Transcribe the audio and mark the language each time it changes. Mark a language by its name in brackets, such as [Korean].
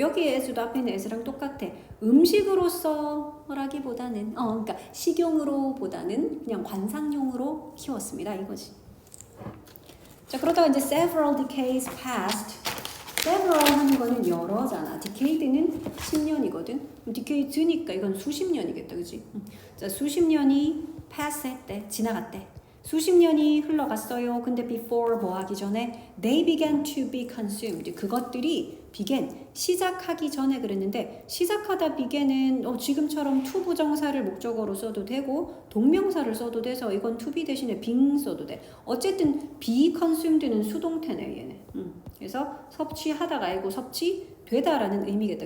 [Korean] 여기 as도 앞에 있는 as랑 똑같아. 음식으로서라기보다는 그러니까 식용으로보다는 그냥 관상용으로 키웠습니다. 이거지. 자, 그러다가 이제 [English] several decades passed. [Korean] several 하는 거는 여러잖아. decade는 10년이거든. decade니까 이건 수십 년이겠다. 그치? 자, 수십 년이 pass 했대. 지나갔대. 수십 년이 흘러갔어요. 근데 before 뭐 하기 전에 [English] they began to be consumed. [Korean] 그것들이 began, 시작하기 전에 그랬는데 시작하다 began은 지금처럼 to 부정사를 목적어로 써도 되고 동명사를 써도 돼서 이건 to be 대신에 being 써도 돼. 어쨌든 [English] be consumed [Korean] 는 수동태네 얘네. 그래서 섭취하다가 아니고 섭취되다라는 의미겠다.